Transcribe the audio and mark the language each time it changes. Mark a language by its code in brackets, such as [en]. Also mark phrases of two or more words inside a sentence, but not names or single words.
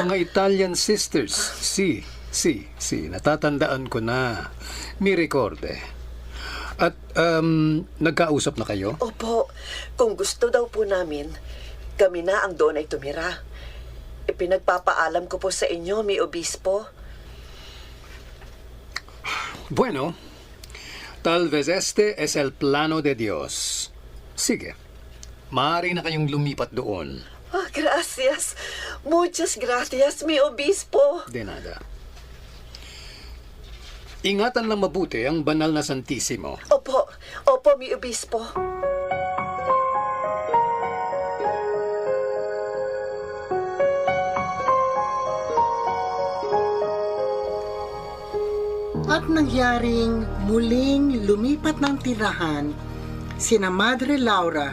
[tl] Mga [en] Italian sisters. [tl] Si. Natatandaan ko na. [es] Mi recorde. [tl] At, nagkausap na kayo? Opo. Kung gusto daw po namin, kami na ang doon ay tumira. Ipinagpapaalam ko po sa inyo, [es] mi obispo. Bueno, tal vez este es el plano de Dios. [tl] Sige, maaari na kayong lumipat doon. [es] Gracias. Muchas gracias, mi obispo. De nada. [tl] Ingatan lang mabuti ang banal na Santissimo. Opo, [es] mi obispo. [tl] At nangyaring muling lumipat ng tirahan sina Madre Laura.